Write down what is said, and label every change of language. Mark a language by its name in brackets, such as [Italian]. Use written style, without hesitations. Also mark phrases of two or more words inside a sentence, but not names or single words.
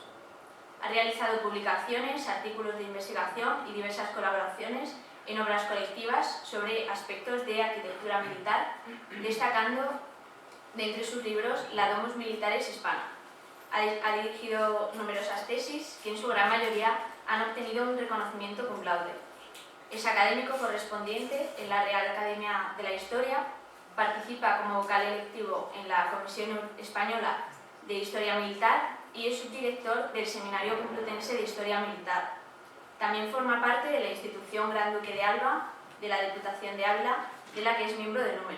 [Spanish] Ha realizado publicaciones, artículos de investigación y diversas colaboraciones en obras colectivas sobre aspectos de arquitectura militar, destacando de entre sus libros la Domus Militaris Hispana. Ha dirigido numerosas tesis que en su gran mayoría han obtenido un reconocimiento [Latin] cum laude. [Spanish] Es académico correspondiente en la Real Academia de la Historia, participa como vocal electivo en la Comisión Española de Historia Militar y es subdirector del Seminario Complutense de Historia Militar. También forma parte de la institución Gran Duque de Alba, de la Diputación de Ávila, de la que es miembro de número.